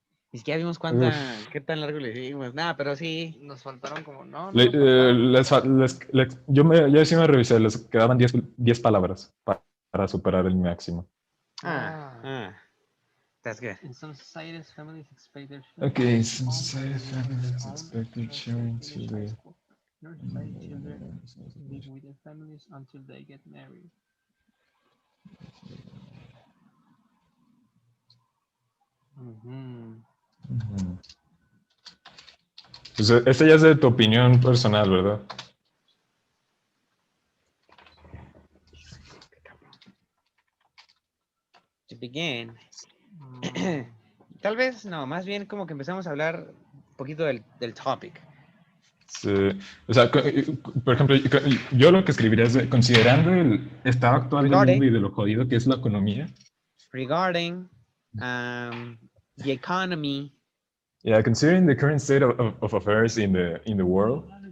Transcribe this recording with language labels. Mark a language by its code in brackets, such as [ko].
[es] Ni siquiera vimos qué tan largo le dimos. Nada, pero sí. nos faltaron como Yo sí me revisé, les quedaban 10 palabras para superar el máximo. [en] That's good. In some societies, families expect their Okay, some societies, families expect their children to be. In our society, children live with their families until they get married. [es] Pues este ya es de tu opinión personal, ¿verdad? [en] To begin, [es] tal vez no, más bien como que empezamos a hablar un poquito del topic. Sí. O sea, por ejemplo, yo lo que escribiría es, considerando el estado actual del mundo y de lo jodido que es la economía. [en] Regarding the economy. Yeah, considering the current state of affairs in the world.